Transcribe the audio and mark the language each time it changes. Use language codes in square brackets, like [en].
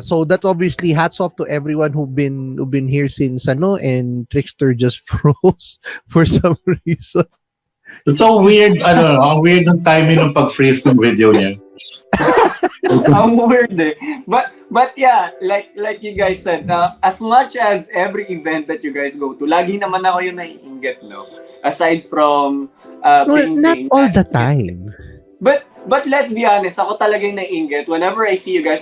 [en] So that's obviously hats off to everyone who've been here since and Trixter just froze for some reason. It's so weird. I don't know. [tl] Ang weird ng timing ng pag-freeze ng video niya. Ang weird [en] But yeah, like you guys said, as much as every event that you guys go to, [tl] lagi naman ako yung naiinggit, no? [en] Aside from not all the time. But let's be honest, [tl] ako talaga yung naiinggit [en] whenever I see you guys.